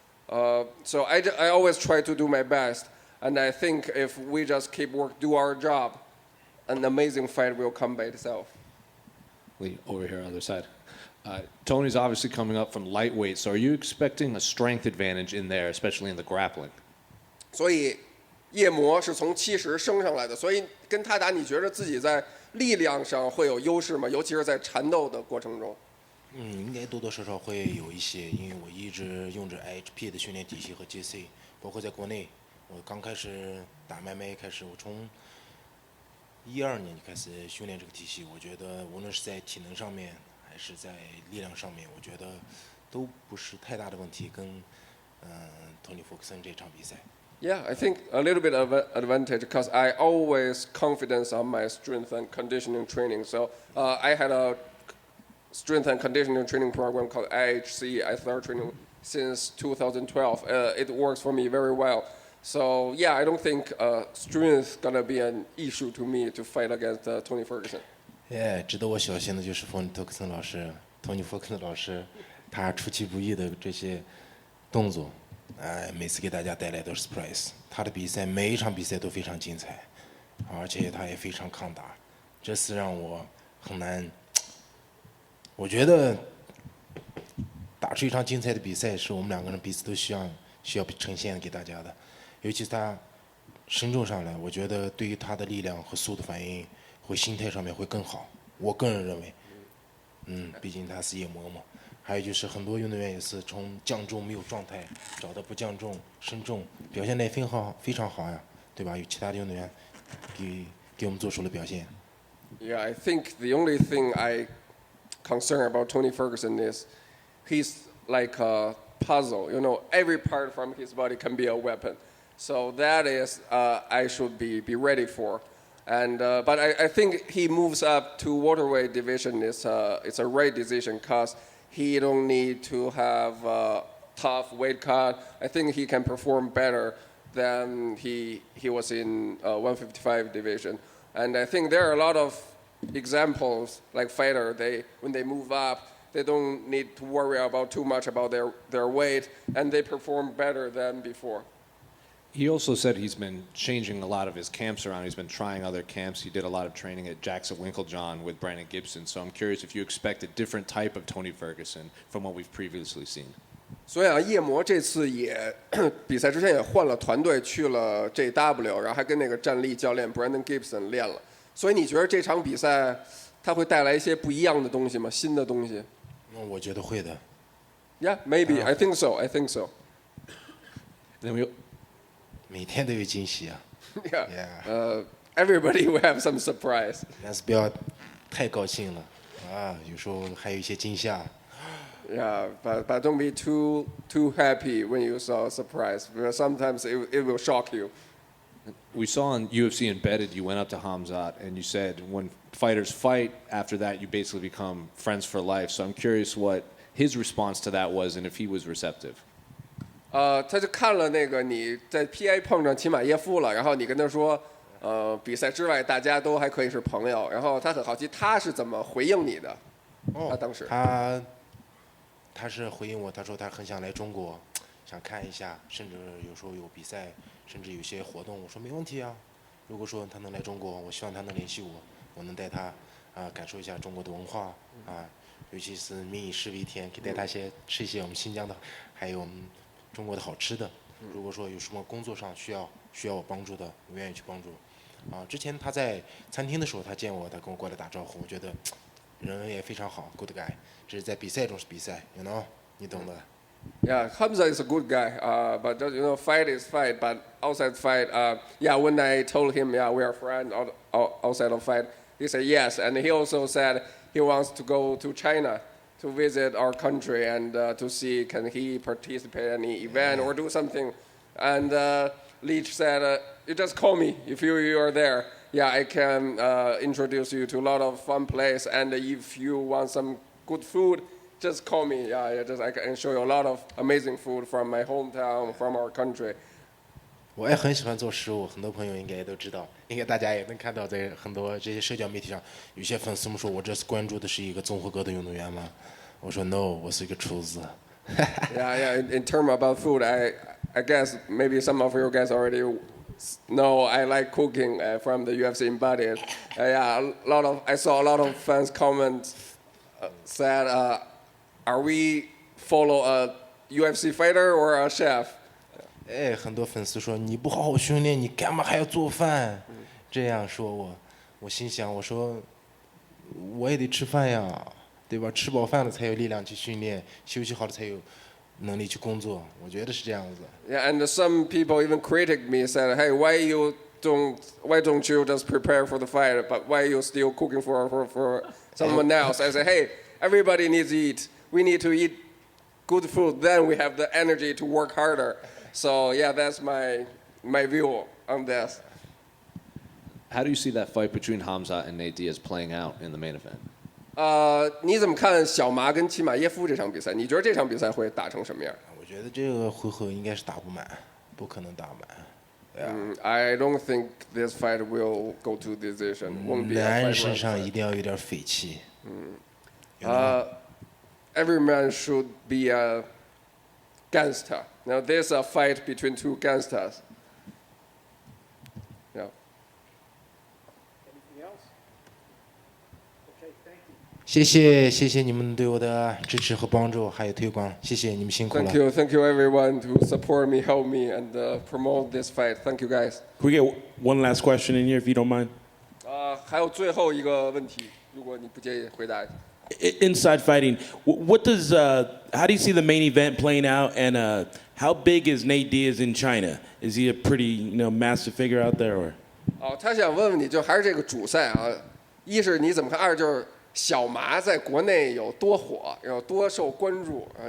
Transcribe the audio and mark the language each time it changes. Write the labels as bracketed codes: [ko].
[en] So I always try to do my best. And I think if we just do our job, an amazing fight will come by itself. Lee, over here on the other side. Tony's obviously coming up from lightweight, so are you expecting a strength advantage in there, especially in the grappling? [zh] 所以夜魔是从70升上来的，所以跟他打，你觉得自己在力量上会有优势吗？尤其是在缠斗的过程中。应该多多少少会有一些，因为我一直用着 IHP 的训练体系和 GC， 包括在国内，我刚开始打MMA开始，我从12年就开始训练这个体系。我觉得无论是在体能上面，还是在力量上面，我觉得都不是太大的问题。跟Tony Ferguson 这场比赛。 [en] Yeah, I think a little bit of an advantage because I always confidence on my strength and conditioning training. So I had a strength and conditioning training program called IHC. I started training since 2012. It works for me very well. So yeah, I don't think strength gonna be an issue to me to fight against Tony Ferguson. [zh] 值得我小心的就是 Tony Ferguson 老师 ，Tony Ferguson 老师，他出其不意的这些动作，每次给大家带来都是 surprise。他的比赛每一场比赛都非常精彩，而且他也非常抗打，这是让我很难。我觉得打出一场精彩的比赛，是我们两个人彼此都需要呈现给大家的。尤其是他身重上来，我觉得对于他的力量和速度反应和心态上面会更好。我个人认为，毕竟他是夜魔嘛。还有就是很多运动员也是从降重没有状态，找到不降重身重，表现得非常好呀，对吧？有其他的运动员给我们做出了表现。 [en] Yeah, I think the only thing I concern about Tony Ferguson is he's like a puzzle. You know, every part from his body can be a weapon. So that is I should be ready for. And but I think he moves up to welterweight division. It's a right decision because he don't need to have a tough weight cut. I think he can perform better than he was in 155 division. And I think there are a lot of examples like fighter. When they move up, they don't need to worry about too much about their weight, and they perform better than before. He also said he's been changing a lot of his camps around. He's been trying other camps. He did a lot of training at Jackson Winklejohn with Brandon Gibson. So I'm curious if you expect a different type of Tony Ferguson from what we've previously seen. [zh] 所以啊，夜魔这次也比赛之前也换了团队，去了 JW， 然后还跟那个战力教练 Brandon Gibson 练了。所以你觉得这场比赛它会带来一些不一样的东西吗？新的东西？我觉得会的。 [en] Yeah, maybe. I think so. I think so. Then we [zh] 每天都有惊喜啊。 [en] Yeah. Everybody will have some surprise. [zh] 但是不要太高兴了啊，有时候还有一些惊吓。 [en] Yeah, but don't be too happy when you saw a surprise, because sometimes it will shock you. We saw on UFC Embedded, you went up to Hamzat and you said when fighters fight, after that you basically become friends for life. So I'm curious what his response to that was and if he was receptive. [zh] 他就看了那个你在 PA 碰上齐马耶夫了，然后你跟他说，比赛之外大家都还可以是朋友，然后他很好奇他是怎么回应你的。他当时他是回应我，他说他很想来中国，想看一下，甚至有时候有比赛，甚至有些活动。我说没问题啊，如果说他能来中国，我希望他能联系我，我能带他感受一下中国的文化啊，尤其是民以食为天，可以带他吃一些我们新疆的，还有我们中国的好吃的。如果说有什么工作上需要我帮助的，我愿意去帮助。之前他在餐厅的时候，他见我，他跟我过来打招呼，我觉得人也非常好 ， [en] good guy。 [zh] 只是在比赛中是比赛 ， [en] you know， [zh] 你懂的。 [en] Yeah, Hamza is a good guy, but fight is fight. But outside fight, yeah, when I told him, yeah, we are friends outside of fight, he said yes, and he also said he wants to go to China to visit our country and to see can he participate in any event or do something. And Leach said, you just call me if you are there. Yeah, I can introduce you to a lot of fun place, and if you want some good food, just call me. Yeah, I can show you a lot of amazing food from my hometown, from our country. [zh] 我也很喜欢做食物，很多朋友应该也都知道，应该大家也能看到，在很多这些社交媒体上，有些粉丝们说我这次关注的是一个综合格斗运动员吗？我说 no， 我是一个厨子。 [en] yeah. In terms about food, I guess maybe some of you guys already know I like cooking from the UFC embodied. Yeah, I saw a lot of fans comment said, are we follow a UFC fighter or a chef? [zh] 哎，很多粉丝说你不好好训练，你干嘛还要做饭？这样说我心想，我说我也得吃饭呀，对吧？吃饱饭了才有力量去训练，休息好了才有能力去工作。我觉得是这样子。 [en] Yeah, and some people even critic me said, hey, why don't you just prepare for the fight, but why you still cooking for someone else? I said, hey, everybody needs to eat. We need to eat good food, then we have the energy to work harder. So yeah, that's my view on this. How do you see that fight between Hamza and Nate Diaz playing out in the main event? [zh] 你怎么看小麻跟齐马耶夫这场比赛？你觉得这场比赛会打成什么样？我觉得这个回合应该是打不满，不可能打满。 [en] I don't think this fight will go to decision. Won't be a [zh] 男人 [en] fight [zh] 身 [en] round [zh] 上 [en] fight. [zh] 一定要有点匪气。 [en] Every man should be a gangster. Now there's a fight between two gangsters. Yeah. Anything else? Okay, thank you. [zh] 谢谢你们对我的支持和帮助，还有推广，谢谢你们辛苦了。 [en] Thank you everyone to support me, help me, and promote this fight. Thank you guys. Can we get one last question in here, if you don't mind? [zh] 还有最后一个问题，如果你不介意回答。 [en] Inside fighting, what does how do you see the main event playing out, and how big is Nate Diaz in China? Is he a pretty massive figure out there, or? [zh] 他想问问你，就还是这个主赛啊，一是你怎么看，二就是小麻在国内有多火，有多受关注啊？